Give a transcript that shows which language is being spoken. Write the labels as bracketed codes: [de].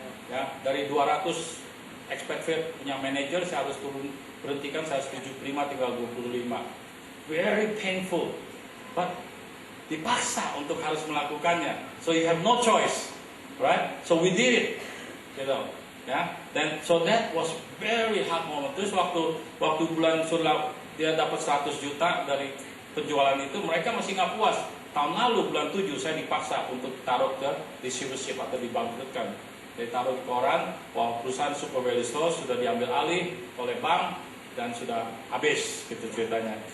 [id] Ya, dari 200 expatriate punya manajer saya harus berhentikan 175 tinggal 25. [en] Very painful, [id] but dipaksa untuk harus melakukannya. [en] So you have no choice, right? So we did it, gitu. [id] Ya, dan [en] so that was very hard moment. [id] Terus waktu bulan Surla dia dapat 100 juta dari penjualan itu, mereka masih nggak puas. Tahun lalu bulan 7 saya dipaksa untuk taruh ke receivership atau dibangkrutkan. Ditaruh di koran bahwa perusahaan Super Value Store sudah diambil alih oleh bank dan sudah habis, gitu ceritanya.